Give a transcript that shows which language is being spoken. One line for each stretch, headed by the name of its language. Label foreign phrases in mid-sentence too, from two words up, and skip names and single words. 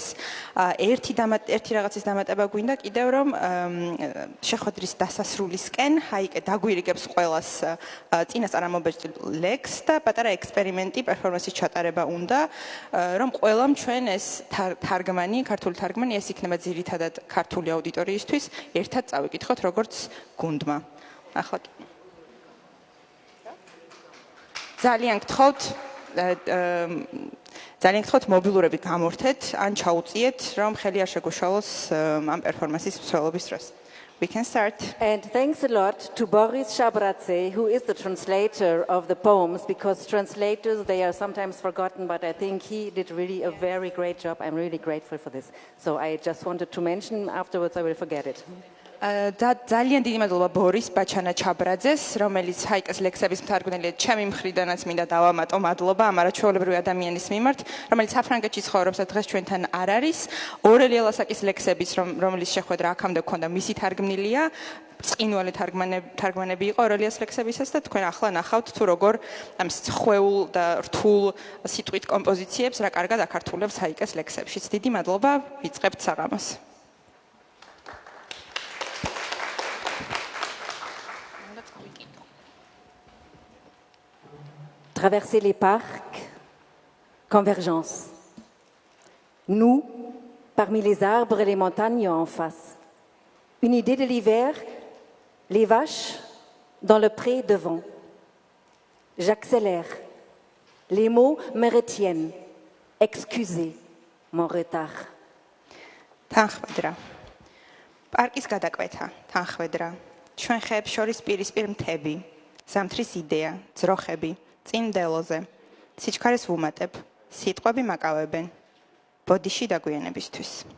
Georgian: ერთი რაღაცის დამატება გვინდა კიდევ, რომ შეხვედრის დასასრულისკენ ჰაიკე დაგვირიგებს ყველას წინასწარ ამობეჭდილ ლექსს და პატარა ექსპერიმენტი პერფორმანსის ჩატარება უნდა, რომ ყველამ ჩვენ ეს ქართული თარგმანი ეს იქნება ძირითადად ქართული აუდიტორიისთვის ერთად წავიკითხოთ როგორც გუნდმა. ახლა ძალიან გთხოვთ მობილურები გამორთეთ ან ჩაუწიეთ, რომ ხელი არ შეგუშალოს ამ პერფორმანსის მსვლელობის დროს.
English: We can start. And thanks a lot to Boris Shabradze, who is the translator of the poems, because translators, they are sometimes forgotten, but I think he did really a very great job. I'm really grateful for this. So I just wanted to mention, afterwards I will forget it.
Georgian: ძალიან დიდი მადლობა ბორის ბაჩანა ჩაბრაძეს, რომელიც ჰაიკეს ლექსების მთარგმნელია. ჩემი მხრიდანაც მინდა დავამატო მადლობა ამ არაჩვეულებრივი ადამიანის მიმართ, რომელიც საფრანგეთში ცხოვრობს და დღეს ჩვენთან არ არის. ორელია ლასაკის ლექსებიც, რომელიც შეხვედრა აქამდე გქონდა, მისი თარგმნილია. წინვალი თარგმანები იყო ორელიას ლექსებისას და თქვენ ახლა ნახავთ თუ როგორ ამ ხვეულ და რთულ სიტყვით კომპოზიციებს რა კარგად აკართულებს ჰაიკეს ლექსებშიც. დიდი მადლობა, ვიწყებთ საღამოს.
French: Traverser les parcs, convergence. Nous, parmi les arbres et les montagnes en face. Une idée de l'hiver, les vaches dans le pré devant. J'accélère. Les mots me retiennent. Excusez mon retard.
Georgian: თანხმედრა. პარკის გადაკვეთა, თანხმედრა. ჩვენ ხეებს შორის პირისპირ მთები, ზამთრის იდეა, ძროხები. წინ მდელოზე. სიჩქარეს ვუმატებ, სიტყვები მაკავებენ. ბოდიში დაგვიანებისთვის.